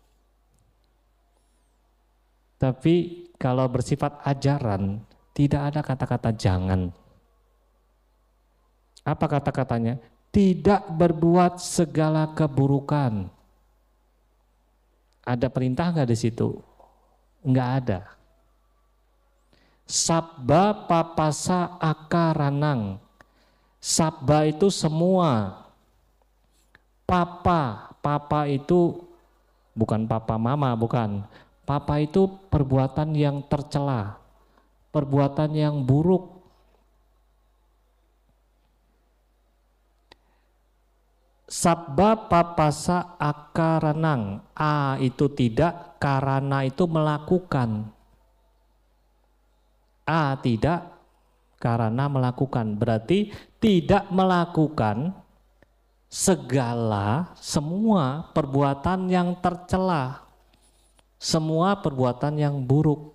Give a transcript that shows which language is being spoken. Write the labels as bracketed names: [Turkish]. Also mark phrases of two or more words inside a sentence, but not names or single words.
[Indonesian] Tapi kalau bersifat ajaran, tidak ada kata-kata jangan. Apa kata-katanya? Tidak berbuat segala keburukan. Ada perintah nggak di situ? Nggak ada. [Pali] Sabba papasa akaranang. [Indonesian] Sabba itu semua. Papa itu bukan papa mama, bukan. Papa itu perbuatan yang tercela, perbuatan yang buruk. [Pali] Sabba papasa akaranang. [Indonesian] A itu tidak, karana itu melakukan. A tidak, karana melakukan. Berarti tidak melakukan semua perbuatan yang tercela, semua perbuatan yang buruk.